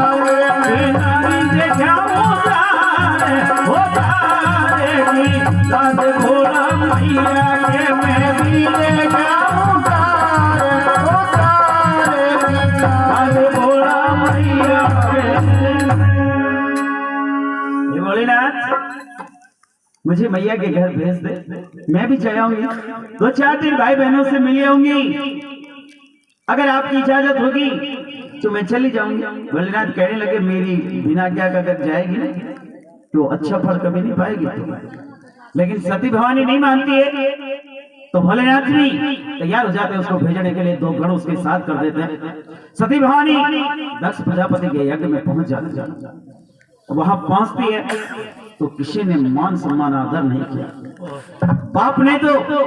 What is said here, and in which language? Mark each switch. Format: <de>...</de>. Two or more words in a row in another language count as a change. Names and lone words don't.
<hi>नहीं देखाऊंगा रात भोला मैया के मैं भी देखाऊंगा रात भोला मैया के ये भोलेनाथ मुझे मैया के घर भेज दे मैं भी चलाऊंगी 2-4 दिन भाई बहनों से मिल आऊंगी अगर आपकी इजाजत होगी तो मैं चली जाऊंगी भोलेनाथ कहने लगे मेरी बिना क्या अगर जाएगी ना तो अच्छा फल कभी नहीं पाएगी लेकिन सती भवानी नहीं मानती है तो भोलेनाथ भी तैयार हो जाते हैं उसको भेजने के लिए 2 गण उसके साथ कर देते हैं सती भवानी दक्ष प्रजापति के यज्ञ में पहुंच जाती है वहां पहुंचती है तो किसी ने मान सम्मान आदर नहीं किया बाप ने तो</hi>